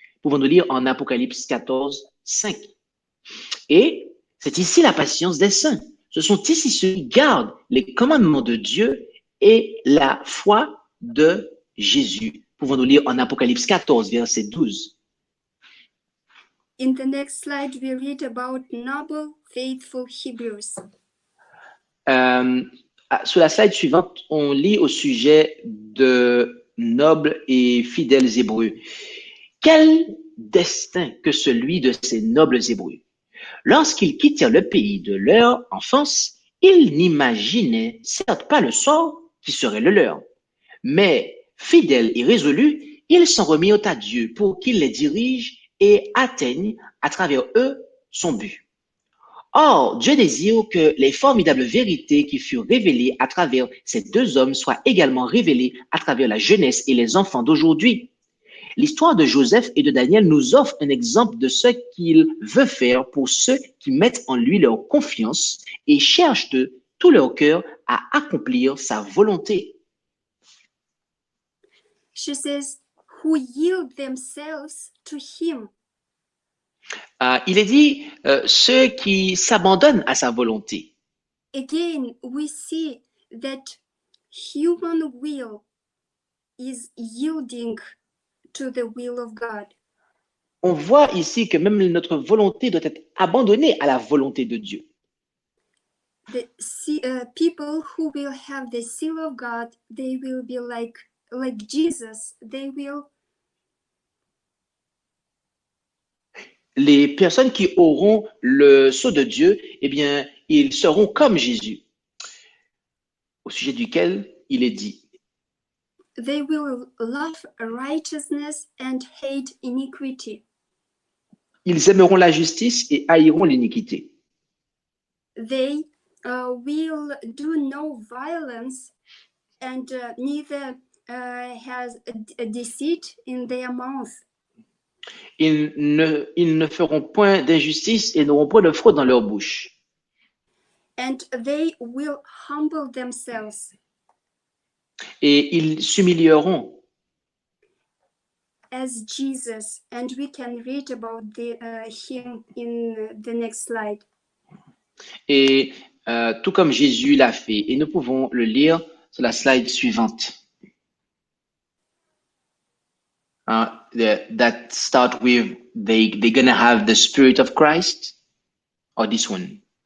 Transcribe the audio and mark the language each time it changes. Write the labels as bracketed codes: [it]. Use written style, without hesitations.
[fr] Pouvons-nous lire en Apocalypse 14, 5. Et c'est ici la patience des saints. Ce sont ici ceux qui gardent les commandements de Dieu et la foi de Jésus. Pouvons-nous lire en Apocalypse 14, verset 12. [en] In the next slide, we read about noble, faithful Hebrews. [fr] Sur la slide suivante, on lit au sujet de nobles et fidèles Hébreux. Quel destin que celui de ces nobles Hébreux! Lorsqu'ils quittèrent le pays de leur enfance, ils n'imaginaient certes pas le sort qui serait le leur. Mais, fidèles et résolus, ils s'en remirent à Dieu pour qu'il les dirige et atteigne à travers eux son but. Or, Dieu désire que les formidables vérités qui furent révélées à travers ces deux hommes soient également révélées à travers la jeunesse et les enfants d'aujourd'hui. L'histoire de Joseph et de Daniel nous offre un exemple de ce qu'il veut faire pour ceux qui mettent en lui leur confiance et cherchent de tout leur cœur à accomplir sa volonté. [en] She says, who yield themselves to him. [fr] Il est dit ceux qui s'abandonnent à sa volonté. [en] Again, we see that human will is yielding to the will of God. [fr] On voit ici que même notre volonté doit être abandonnée à la volonté de Dieu. [en] The people who will have the seal of God, they will be like Jesus. They will. [fr] Les personnes qui auront le sceau de Dieu, eh bien, ils seront comme Jésus, au sujet duquel il est dit. [en] They will love righteousness and hate iniquity. [fr] Ils aimeront la justice et haïront l'iniquité. [en] They will do no violence and neither has a deceit in their mouth. [fr] Ils ne feront point d'injustice et n'auront point de fraude dans leur bouche. [en] And they will humble themselves. [fr] Et ils s'humilieront. [en] As Jesus, and we can read about him in the next slide. [fr] Et tout comme Jésus l'a fait. Et nous pouvons le lire sur la slide suivante. [en] That start with they're gonna have the Spirit of Christ, or this one?